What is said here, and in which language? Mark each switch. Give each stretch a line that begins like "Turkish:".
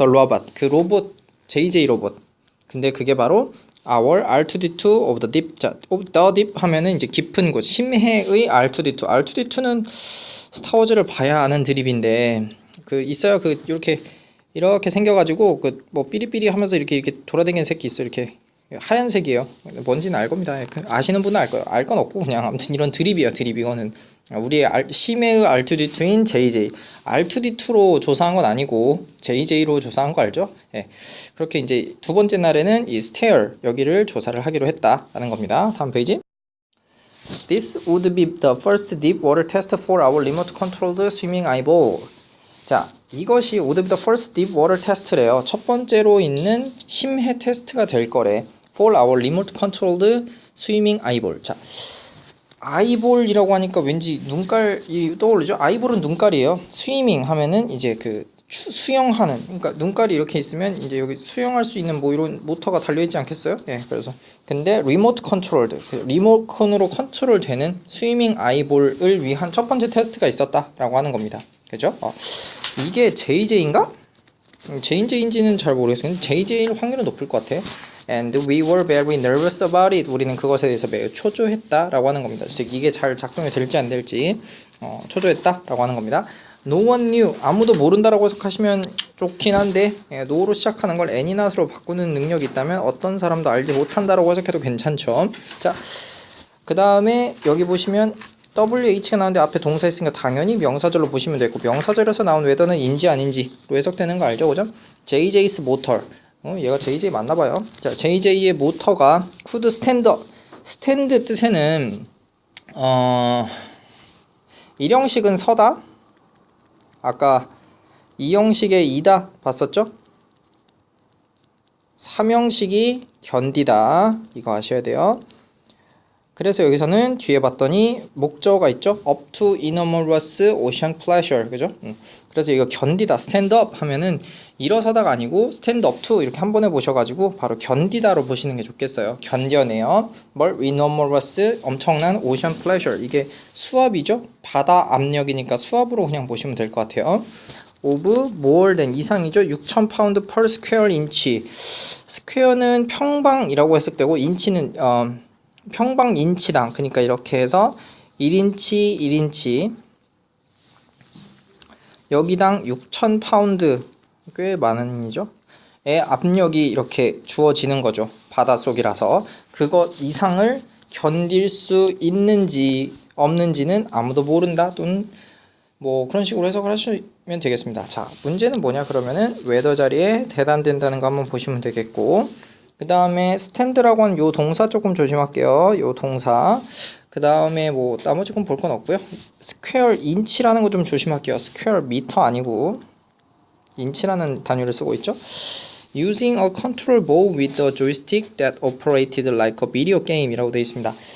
English: the robot
Korean: 그 로봇 JJ 로봇. 근데 그게 바로
English: our R2D2 of the deep.
Korean: 자,
English: of the deep
Korean: 하면은 이제 깊은 곳 심해의 R2D2. R2D2는 스타워즈를 봐야 아는 드립인데 그 있어요. 그 이렇게 생겨가지고 그 뭐 삐리삐리 하면서 이렇게 돌아다니는 새끼 있어. 이렇게 하얀색이에요. 뭔지는 알 겁니다. 아시는 분은 알 거예요. 알 건 없고 그냥 아무튼 이런 드립이에요. 드립 이거는 우리의 심해의 R2D2인 JJ. R2D2로 조사한 건 아니고 JJ로 조사한 거 알죠? 예. 그렇게 이제 두 번째 날에는 이 스테어 여기를 조사를 하기로 했다라는 겁니다. 다음 페이지.
English: This would be the first deep water test for our remote controlled swimming eyeball.
Korean: 자, 이것이
English: would be the first deep water test
Korean: 래요. 첫 번째로 있는 심해 테스트가 될 거래.
English: For our remote controlled swimming eyeball.
Korean: 자, 아이볼이라고 하니까 왠지 눈깔이 떠오르죠? 아이볼은 눈깔이에요. 스위밍 하면은 이제 그 수영하는, 그러니까 눈깔이 이렇게 있으면 이제 여기 수영할 수 있는 뭐 이런 모터가 달려 있지 않겠어요? 예, 그래서 근데 리모트 컨트롤드, 리모컨으로 컨트롤 되는 스위밍 아이볼을 위한 첫 번째 테스트가 있었다라고 하는 겁니다. 그죠? 이게 JJ인가? JJ인지는 잘 모르겠어요. JJ일 확률은 높을 것 같아.
English: And we were very nervous about it.
Korean: 우리는 그것에 대해서 매우 초조했다라고 하는 겁니다. 즉 이게 잘 작동이 될지 안 될지 초조했다라고 하는 겁니다.
English: No one knew.
Korean: 아무도 모른다라고 해석하시면 좋긴 한데 no로 시작하는 걸 any not으로 바꾸는 능력이 있다면 어떤 사람도 알지 못한다라고 해석해도 괜찮죠. 자, 그 다음에 여기 보시면 WH가 나오는데 앞에 동사 있으니까 당연히 명사절로 보시면 되고 명사절에서 나온 웨더는 인지 아닌지로 해석되는 거 알죠? 그죠?
English: JJ's motor.
Korean: 얘가 JJ 맞나봐요. 자, JJ의 모터가
English: could stand.
Korean: stand 뜻에는 일형식은 서다. 아까 이형식의 이다 봤었죠? 삼형식이 견디다. 이거 아셔야 돼요. 그래서 여기서는 뒤에 봤더니 목적어가 있죠.
English: up to enormous ocean pleasure.
Korean: 그죠? 그래서 이거 견디다, stand up 하면은 일어서다가 아니고
English: stand up to
Korean: 이렇게 한 번에 보셔가지고 바로 견디다로 보시는 게 좋겠어요. 견뎌내요. 뭘? enormous, 엄청난
English: ocean pleasure.
Korean: 이게 수압이죠. 바다 압력이니까 수압으로 그냥 보시면 될 것 같아요.
English: of more than
Korean: 이상이죠.
English: 6,000 pound per square inch.
Korean: 스퀘어는 평방이라고 해석되고 인치는 평방 인치당, 그러니까 이렇게 해서 1인치 1인치 여기당 6,000파운드, 꽤 많은 이죠. 의 압력이 이렇게 주어지는 거죠. 바닷속이라서. 그것 이상을 견딜 수 있는지 없는지는 아무도 모른다 또는 뭐 그런 식으로 해석을 하시면 되겠습니다. 자, 문제는 뭐냐 그러면은 웨더 자리에 대단된다는 거 한번 보시면 되겠고, 그 다음에 스탠드라고 하는 요 동사 조금 조심할게요. 요 동사. 그 다음에 뭐 나머지 건 볼 건 없고요. 스퀘어 인치라는 거 좀 조심할게요. 스퀘어 미터 아니고 인치라는 단위를 쓰고 있죠.
English: Using a control board with a joystick that operated like a video game
Korean: 이라고 되어 있습니다.